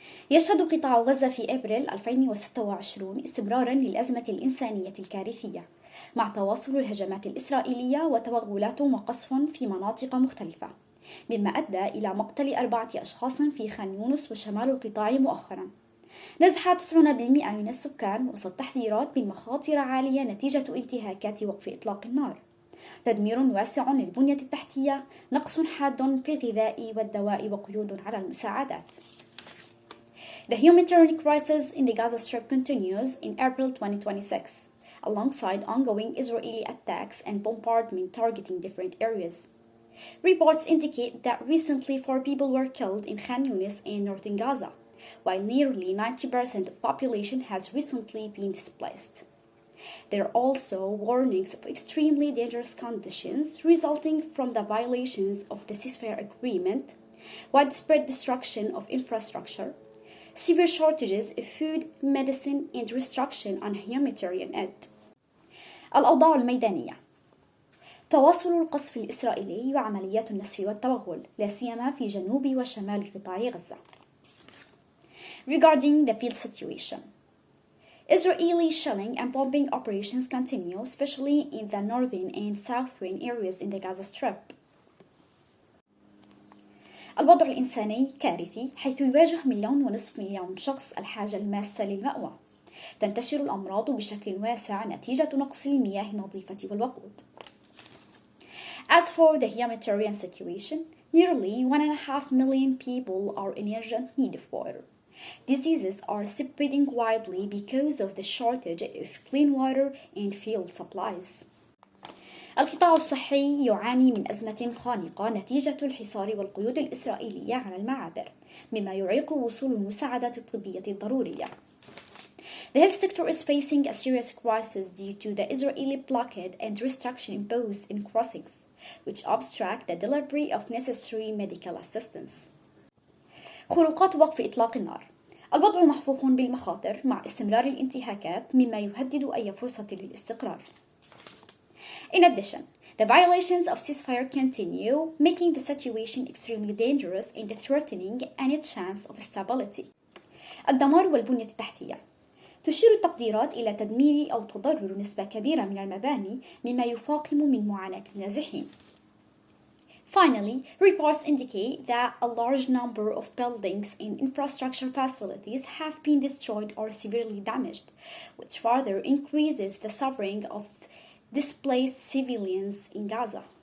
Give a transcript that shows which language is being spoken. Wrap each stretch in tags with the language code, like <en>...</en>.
<ar>يشهد قطاع غزة في أبريل 2026 استمرارا للأزمة الإنسانية الكارثية مع تواصل الهجمات الإسرائيلية وتوغلات وقصف في مناطق مختلفة مما أدى إلى مقتل 4 أشخاص في خان يونس وشمال القطاع مؤخرا. نزح 90% من السكان وسط تحذيرات من مخاطر عالية نتيجة انتهاكات وقف إطلاق النار، تدمير واسع للبنية التحتية، نقص حاد في الغذاء والدواء وقيود على المساعدات.</ar> <en>The humanitarian crisis in the Gaza Strip continues in April 2026, alongside ongoing Israeli attacks and bombardment targeting different areas. Reports indicate that recently 4 people were killed in Khan Yunis and northern Gaza, while nearly 90% of the population has recently been displaced. There are also warnings of extremely dangerous conditions resulting from the violations of the ceasefire agreement, widespread destruction of infrastructure, severe shortages of food, medicine, and restriction on humanitarian aid.</en> <ar>الأوضاع الميدانية. تواصل القصف الإسرائيلي وعمليات النسف والتوغل لا سيما في جنوب وشمال قطاع غزة.</ar> <en>Regarding the field situation, Israeli shelling and bombing operations continue, especially in the northern and southern areas in the Gaza Strip.</en> <ar>الوضع الإنساني كارثي، حيث يواجه 1.5 مليون شخص الحاجة الماسة للمأوى. تنتشر الأمراض بشكل واسع نتيجة نقص المياه النظيفة والوقود.</ar> <en>As for the humanitarian situation, nearly 1.5 million people are in urgent need of water. Diseases are spreading widely because of the shortage of clean water and field supplies.</en> <ar>القطاع الصحي يعاني من أزمة خانقة نتيجة الحصار والقيود الإسرائيلية على المعابر، مما يعيق وصول المساعدات الطبية الضرورية.</ar> <en>The health sector is facing a serious crisis due to the Israeli blockade and restriction imposed in crossings, which obstruct the delivery of necessary medical assistance.</en> <ar>خروقات وقف إطلاق النار. الوضع محفوف بالمخاطر مع استمرار الانتهاكات، مما يهدد أي فرصة للاستقرار.</ar> <en>In addition, the violations of ceasefire continue, making the situation extremely dangerous and threatening any chance of stability.</en> <ar>الدمار والبنية التحتية. تشير التقديرات إلى تدمير أو تضرر نسبة كبيرة من المباني، مما يفاقم من معاناة النازحين.</ar> <en>Finally, reports indicate that a large number of buildings and infrastructure facilities have been destroyed or severely damaged, which further increases the suffering of displaced civilians in Gaza.</en>